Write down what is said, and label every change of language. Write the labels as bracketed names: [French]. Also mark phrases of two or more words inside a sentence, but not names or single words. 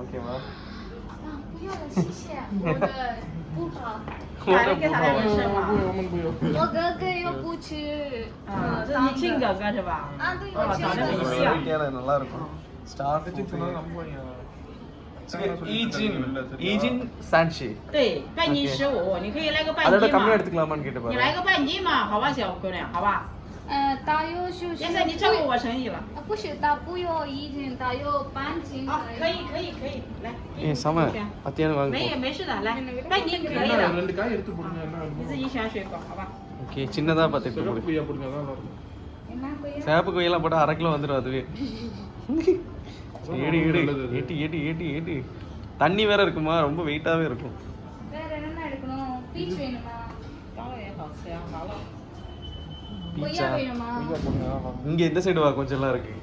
[Tamil] ஓகேவா? நல்லா இருக்கும். அதோட கம்மியா எடுத்துக்கலாமான்னு கேட்டு பாருங்க. [Chinese] 现在你照顾我生意了。不是，大不要1斤，大要半斤。可以。来。什么？没事的，来，半斤可以的。 [Tamil] 2காய் எடுத்து போடுங்க. [Chinese] 你自己选水果，好吧？ [Tamil] ஓகே, சின்னதா பார்த்து போடுங்க. கொய்யா போடுங்க, அதான் நல்லா இருக்கும். என்ன கொய்யா? சேப்பு கொய்யெல்லாம் போட்டா 1/2 கிலோ வந்துரும் அதுவே. ஏடி. தண்ணி வேற இருக்குமா, ரொம்ப வெயிட்டாவே இருக்கும். வேற என்ன எடுக்கணும்? பீச் வேணுமா? இங்கே இந்த சைடு வா, கொஞ்சம் எல்லாம் இருக்கு.